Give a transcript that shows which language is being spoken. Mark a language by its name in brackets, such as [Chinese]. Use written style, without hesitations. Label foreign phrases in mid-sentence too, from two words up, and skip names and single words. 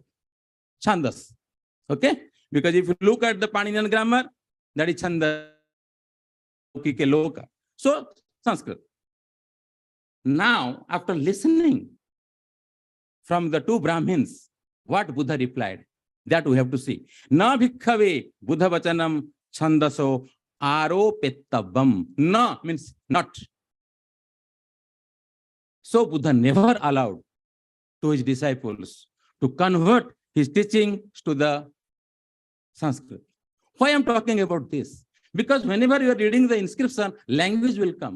[English] Chandas. Okay? Because if you look at the Paninian grammar, that is Chanda. So, Sanskrit. Now, after listening from the two Brahmins, what Buddha replied, that we have to see. [Pali] Na bhikkhave Buddha vachanam chandaso aropettabam. [English] Na means not. So Buddha never allowed to his disciples to convert his teaching to the Sanskrit. Why I'm talking about this? Because whenever you are reading the inscription, language will come.